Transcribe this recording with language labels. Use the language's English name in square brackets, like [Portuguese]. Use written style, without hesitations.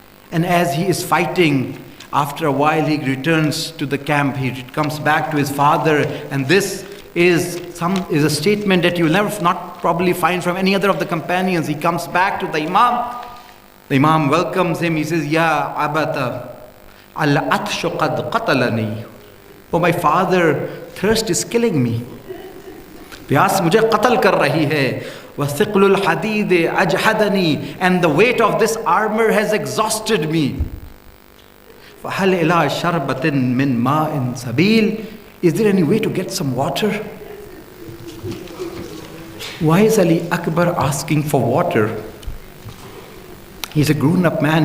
[English] And as he is fighting, after a while he returns to the camp, he comes back to his father, and this is a statement that you will never not probably find from any other of the companions. He comes back to the Imam. The Imam welcomes him. He says, [Arabic] "Ya abata, al-atshu qad qatalani." [English] Oh my father, thirst is killing me. [Hindi] प्यास मुझे कत्ल कर रही है. [Arabic] वसिक़लुल हदीद अजहदनी. [English] And the weight of this armor has exhausted me. [Arabic] فَهَلْ إِلَىٰ شَرْبَةٍ مِّن مَاءٍ سَبِيلٍ. [English] Is there any way to get some water? Why is Ali Akbar asking for water? He's a grown-up man.